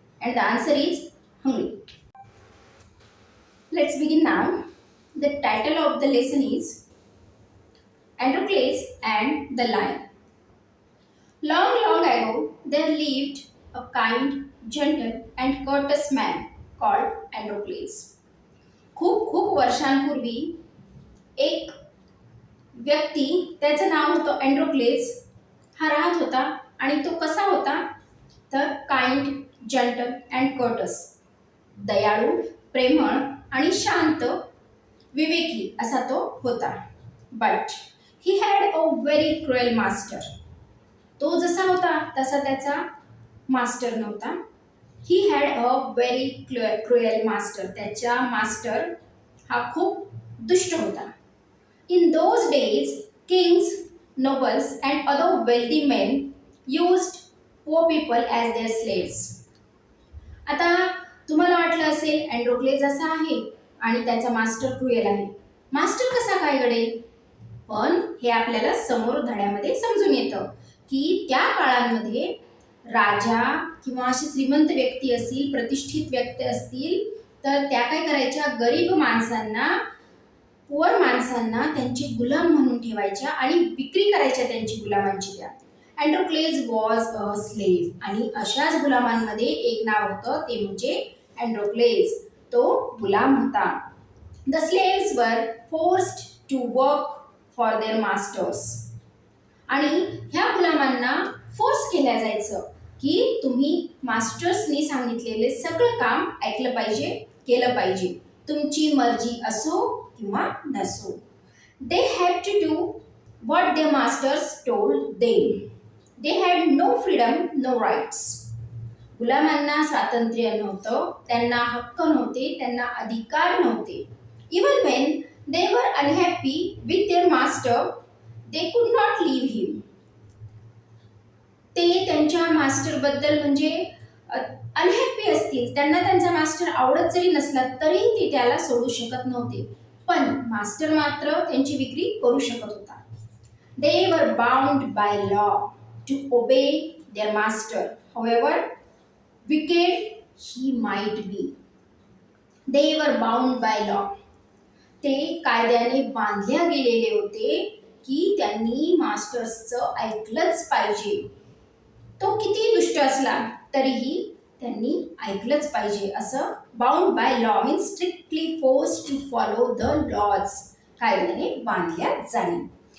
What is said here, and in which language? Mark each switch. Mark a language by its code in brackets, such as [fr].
[en] And the answer is hungry. Let's begin now. The title of the lesson is Androcles and the Lion. Long, long ago, there lived a kind, gentle, and courteous man called Androcles. [mr] खूप खूप वर्षांपूर्वी एक व्यक्ती, त्याचं नाव होतं अँड्रोक्लेस, हा राहत होता. आणि तो कसा होता तर [en] kind, gentle and courteous, [mr] दयाळू, प्रेमळ आणि शांत, विवेकी असा तो होता. [en] But he had a very cruel master. [mr] तो जसा होता तसा त्याचा मास्टर नव्हता. [en] He had a very cruel master. [mr] त्याचा मास्टर हा खूप दुष्ट होता. [en] In those days, kings, nobles, and other wealthy men used poor people as their slaves. [mr] आता तुम्हाला वाटलं असेल अँड्रोक्लेस असा आहे आणि त्याचा मास्टर क्रुएल आहे. मास्टर कसा काय घडेल? पण हे आपल्याला समोर धड्यामध्ये समजून येतं की त्या काळांमध्ये राजा किंवा अशी श्रीमंत व्यक्ती असतील, प्रतिष्ठित व्यक्ती असतील, तर त्या काय करायच्या, गरीब माणसांना, पुअर माणसांना त्यांची गुलाम म्हणून ठेवायच्या आणि विक्री करायच्या त्यांची गुलामांची. त्या अँड्रोक्लेस [en] Was a slave. [mr] आणि अशाच गुलामांमध्ये एक नाव होतं, ते म्हणजे अँड्रोक्लेस. तो गुलाम होता. [en] The slaves were forced to work for their masters. [mr] आणि ह्या गुलामांना फोर्स केल्या जायचं की तुम्ही मास्टर्सनी सांगितलेले सगळं काम ऐकलं पाहिजे, केलं पाहिजे, तुमची मर्जी असो किंवा नसो. [en] They had to do what their masters told them. They had no freedom, no rights. [mr] गुलामांना स्वातंत्र्य नव्हतं, त्यांना हक्क नव्हते, त्यांना अधिकार नव्हते. [en] Even when they were unhappy with their master they could not leave him. [mr] ते त्यांच्या मास्टरबद्दल म्हणजे अनहॅपी असतील, त्यांना त्यांचा मास्टर आवडत जरी नसला तरी ते त्याला सोडू शकत नव्हते. पण मास्टर मात्र त्यांची विक्री करू शकत होता. [en] They were bound by law to obey their master, however wicked he might be. They were bound by law. [mr] ते कायद्याने बांधल्या गेलेले होते की त्यांनी मास्टर्सचं ऐकलंच पाहिजे. तो किती दुष्ट असला तरीही त्यांनी ऐकलंच पाहिजे. [en] असं bound by law means strictly force to follow the laws, [mr] कायद्याने बांधल्या जाणे.